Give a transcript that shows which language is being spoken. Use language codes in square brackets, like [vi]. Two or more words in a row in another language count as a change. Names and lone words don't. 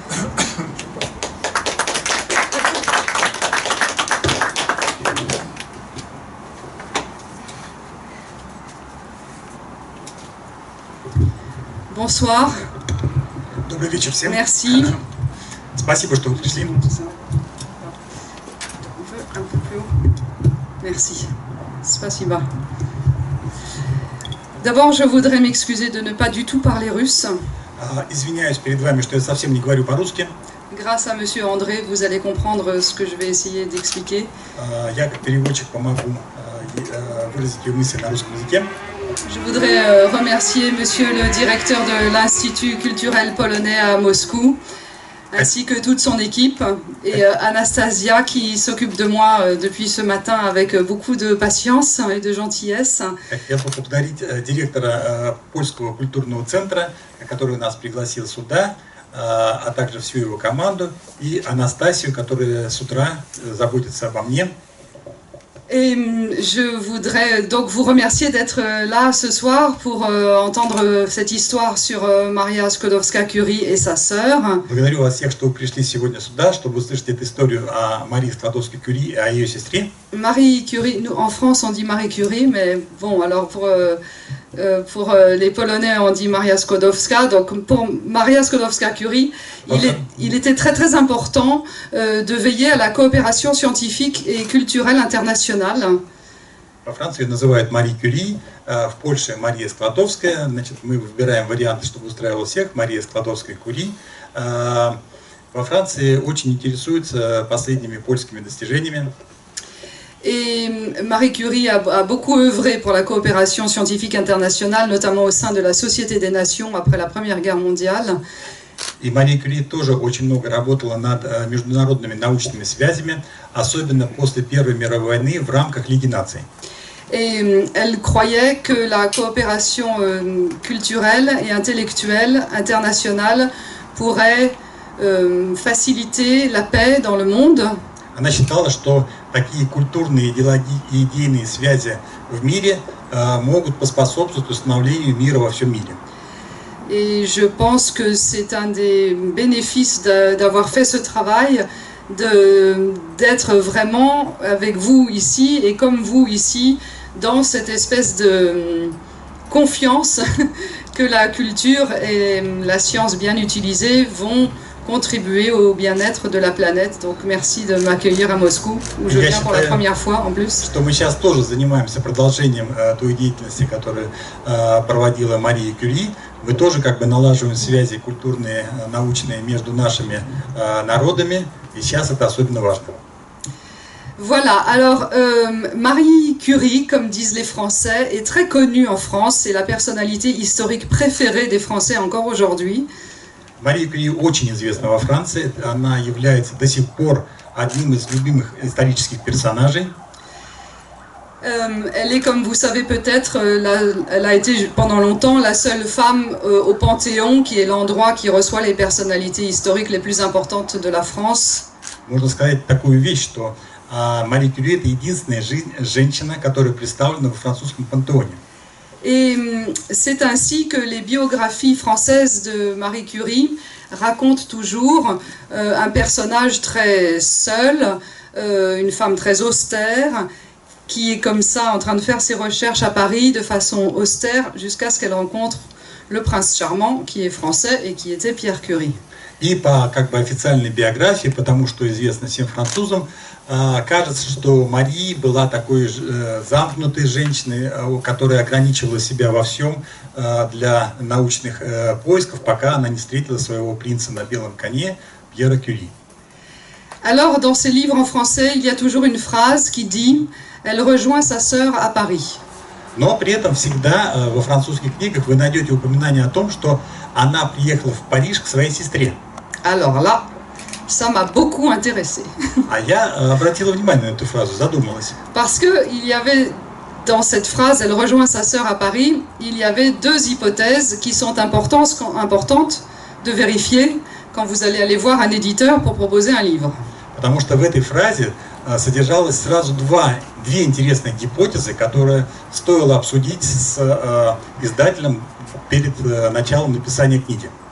[fr] Bonsoir. [ru] Добрый вечер всем. [fr] Merci. [ru] Спасибо, что вы пришли. [fr] Merci. [ru] Спасибо. [fr] D'abord, je voudrais m'excuser de ne pas du tout parler russe. [ru] Извиняюсь перед вами, что я совсем не говорю по-русски. [fr] Grâce à Monsieur André, vous allez comprendre ce que je vais essayer d'expliquer. [ru] Я как переводчик помогу выразить ее мысли на русском языке. [fr] Je voudrais remercier Monsieur le directeur de l'Institut culturel polonais à Moscou, ainsi que toute son équipe, et Anastasia qui s'occupe de moi depuis ce matin avec beaucoup de patience et de gentillesse. [ru] Я хочу поблагодарить директора Польского культурного центра, который нас пригласил сюда, а также всю его команду, и Анастасию, которая с утра заботится обо мне. [fr] Et je voudrais donc vous remercier d'être là ce soir pour entendre cette histoire sur Maria Skłodowska-Curie et sa sœur. [ru] Благодарю вас всех, что вы пришли сегодня сюда, чтобы услышать эту историю о Марии Складовской-Кюри и о ее сестре. [fr] Marie Curie, nous, en France on dit Marie Curie, mais bon, alors pour les Polonais on dit Maria Skłodowska. Donc pour Maria Skłodowska-Curie, il était très très important de veiller à la coopération scientifique et culturelle internationale. [ru] Во Франции ее называют Мари Кюри, в Польше Мария Складовская. Значит, мы выбираем варианты, чтобы устраивал всех. Мария Складовская-Кюри. Во Франции очень интересуются последними польскими достижениями. [fr] Et Marie Curie a beaucoup œuvré pour la coopération scientifique internationale, notamment au sein de la Société des Nations après la Première Guerre mondiale. [ru] И Мария Кюри тоже очень много работала над международными научными связями, особенно после Первой мировой войны в рамках Лиги наций. [fr] Et elle croyait que la coopération culturelle et intellectuelle internationale pourrait faciliter la paix dans le monde. [ru] Она считала, что такие культурные и идейные связи в мире могут поспособствовать установлению мира во всем мире. [fr] Et je pense que c'est un des bénéfices d'avoir fait ce travail, d'être vraiment avec vous ici et comme vous ici, dans cette espèce de confiance que la culture et la science bien utilisées vont contribuer au bien-être de la planète. Donc merci de m'accueillir à Moscou, où je viens pour la première fois en plus. [ru] Что мы сейчас тоже занимаемся продолжением той деятельности, которую проводила Мария Кюри. Мы тоже как бы налаживаем связи культурные, научные между нашими народами, и сейчас это особенно важно. [fr] Voilà, alors Marie Curie, comme disent les Français, est très connue en France. C'est la personnalité historique préférée des Français encore aujourd'hui. [ru] Мария Кюри очень известна во Франции, она является до сих пор одним из любимых исторических персонажей. [fr] Elle est, comme vous savez peut-être, elle a été pendant longtemps la seule femme au Panthéon, qui est l'endroit qui reçoit les personnalités historiques les plus importantes de la France. [ru] Можно сказать такую вещь, что Мария Кюри это единственная женщина, которая представлена во французском пантеоне. [fr] Et c'est ainsi que les biographies françaises de Marie Curie racontent toujours un personnage très seul, une femme très austère, qui est comme ça en train de faire ses recherches à Paris de façon austère jusqu'à ce qu'elle rencontre le prince charmant qui est français et qui était Pierre Curie. [ru] И по как бы официальной биографии, потому что известно всем французам, кажется, что Мария была такой замкнутой женщиной, которая ограничивала себя во всем для научных поисков, пока она не встретила своего принца на белом коне Пьера Кюри. [fr] Alors, dans ses livres en français, il y a toujours une phrase qui dit « Elle rejoint sa sœur à Paris ». [ru] Но при этом всегда во французских книгах вы найдете упоминание о том, что она приехала в Париж к своей сестре. [fr] Alors là, ça m'a beaucoup intéressée. [ru] А я обратила внимание на эту фразу, задумалась. [fr] Parce qu'il y avait dans cette phrase, elle rejoint sa sœur à Paris, il y avait deux hypothèses qui sont importantes de vérifier. quand vous allez aller voir un éditeur pour proposer un livre. [ru] Потому что в этой фразе содержалось сразу две интересные гипотезы, которые стоило обсудить с издателем перед началом написания книги.